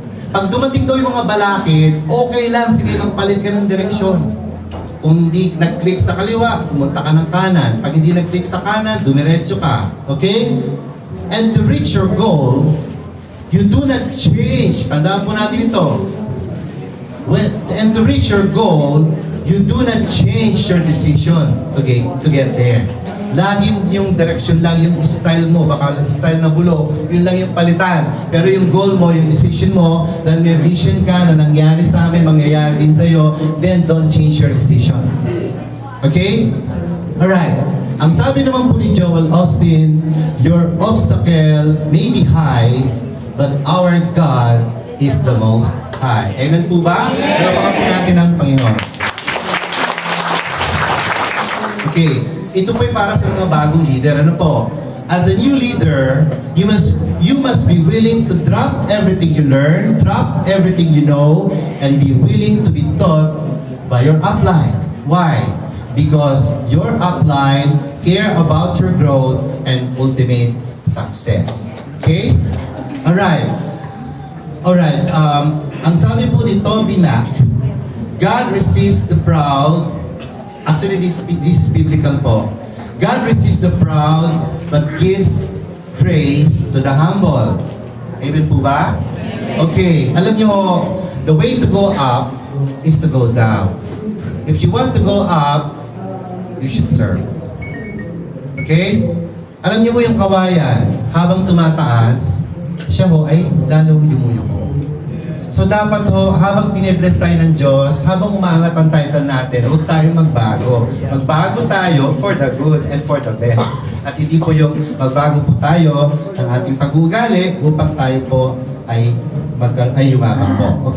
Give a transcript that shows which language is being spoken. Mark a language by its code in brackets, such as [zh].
[tl] Pag dumating daw yung mga balakid, okay lang, sige magpalit ka ng direksyon. Kung hindi nag-click sa kaliwa, pumunta ka ng kanan. Pag hindi nag-click sa kanan, dumiretso ka. Okay? [en] And to reach your goal, you do not change. [tl] Tandaan po natin ito. [en] And to reach your goal, you do not change your decision to get there. [tl] Laging yung direction lang, yung style mo, baka style na bulo, yun lang yung palitan. Pero yung goal mo, yung decision mo, dahil may vision ka na nangyari sa amin, mangyayari din sa'yo, [en] then don't change your decision. [tl] Okay? Alright. Ang sabi naman po ni [en] Joel Austin, your obstacle may be high, but our God is the most high. [tl] Amen po ba? Pinapakan po natin ang Panginoon. Okay. Ito po ay para sa mga bagong leader. Ano po? [en] As a new leader, you must be willing to drop everything you learn, drop everything you know, and be willing to be taught by your upline. Why? Because your upline care about your growth and ultimate success. Okay? Alright. Alright. [tl] Ang sabi po ni [en] Toby Mac, God receives the proud. Actually, this is biblical po. God resists the proud, but gives grace to the humble. Amen po ba? Okay, [tl] alam nyo, [en] the way to go up is to go down. If you want to go up, you should serve. [tl] Okay? Alam nyo mo yung kawayan, habang tumataas, siya ho ay lalong yumuyuko. So dapat ho, habang binibless tayo ng Diyos, habang umaangat ang title natin, huwag tayong magbago. Magbago tayo [en] for the good and for the best. [tl] At hindi po yung magbago po tayo ng ating pag-uugali upang tayo po ay yumabang po.